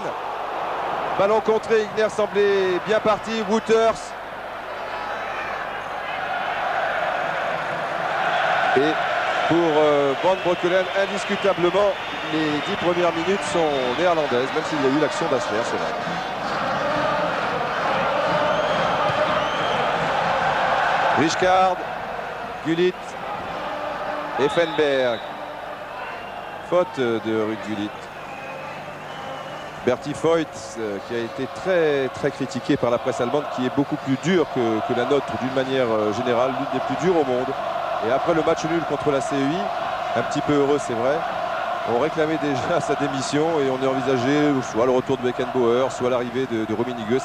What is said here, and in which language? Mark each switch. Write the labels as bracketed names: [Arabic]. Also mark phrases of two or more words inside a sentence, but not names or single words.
[French] Ballon contré, Igner semblait bien parti. Wouters. Et pour Van Breukelen, indiscutablement, les 10 premières minutes sont néerlandaises, même s'il y a eu l'action d'Hassler, c'est vrai. Rijkaard, Gullit, Effenberg. Faute de Ruud Gullit. Berti Voigt, qui a été très critiqué par la presse allemande, qui est beaucoup plus dur que la nôtre d'une manière générale, l'une des plus dures au monde. Et après le match nul contre la CEI, un petit peu heureux c'est vrai, on réclamait déjà sa démission et on a envisagé soit le retour de Beckenbauer, soit l'arrivée de Rummenigge.